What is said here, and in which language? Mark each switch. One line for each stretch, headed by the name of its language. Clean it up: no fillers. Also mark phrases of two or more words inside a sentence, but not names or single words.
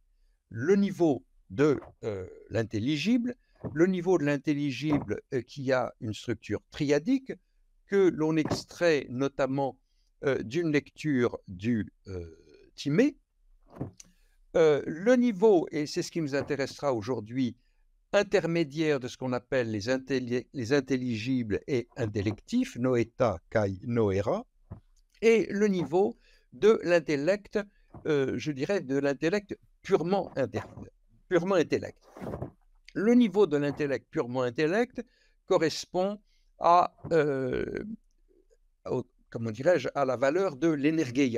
French: Le niveau de l'intelligible, le niveau de l'intelligible qui a une structure triadique, que l'on extrait notamment d'une lecture du Timée. Le niveau, et c'est ce qui nous intéressera aujourd'hui, intermédiaire de ce qu'on appelle les intelligibles et intellectifs,
Greek: νοητὰ καὶ νοερά,
French: et le niveau de l'intellect, je dirais de l'intellect purement intellect. Le niveau de l'intellect purement intellect correspond à, comment dirais-je, à la valeur de l'énergeia.